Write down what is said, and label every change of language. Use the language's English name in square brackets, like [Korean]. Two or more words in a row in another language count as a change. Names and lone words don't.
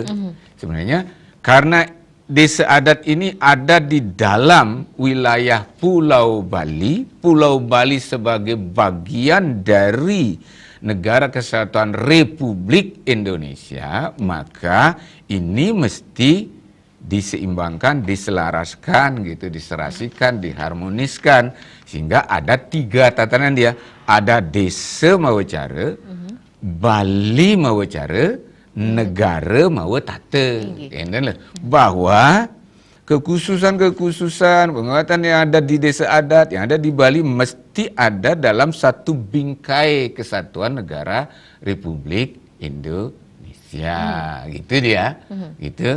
[Indonesian] Sebenarnya karena desa adat ini ada di dalam wilayah Pulau Bali sebagai bagian dari Negara Kesatuan Republik Indonesia, maka ini mesti diseimbangkan, diselaraskan gitu, diserasikan, diharmoniskan sehingga ada 3 tatanan dia. [Balinese] Ada desa mawacara, Bali mawacara, negara mawa tata. [Indonesian] Bahwa kekhususan penguatan yang ada di desa adat, yang ada di Bali mesti ada dalam satu bingkai kesatuan negara Republik Indonesia. Gitu dia. Gitu.